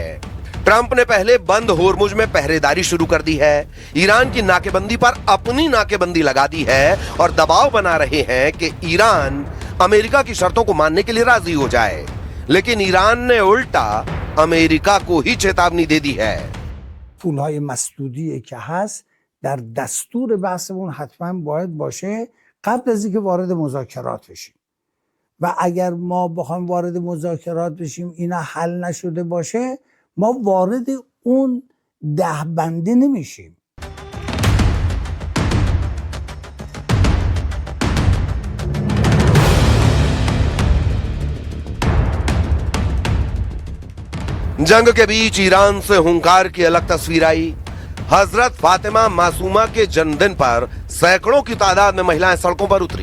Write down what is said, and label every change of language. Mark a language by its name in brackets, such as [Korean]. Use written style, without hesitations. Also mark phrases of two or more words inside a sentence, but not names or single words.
[Hindi] ट्रंप ने पहले बंद होर्मुज में पहरेदारी शुरू कर दी है, ईरान की नाकेबंदी पर अपनी नाकेबंदी लगा दी है और दबाव बना रहे हैं कि ईरान अमेरिका की शर्तों को मानने के लिए राजी हो जाए। लेकिन ईरान ने उल्टा अमेरिका को ही चेतावनी दे दी है। [Persian] پولهای مسدودی که هست در دستور بحثمون حتما باید باشه قبل از اینکه وارد مذاکرات بشیم و اگر ما بخوایم وارد مذاکرات بشیم اینا حل نشده باشه ما وارد اون دهبندی نمیشیم. [Hindi] जंग के बीच ईरान से हुंकार की अलग तस्वीर आई। हजरत फातिमा मासूमा के जन्मदिन पर सैकड़ों की तादाद में महिलाएं सड़कों पर उतरी।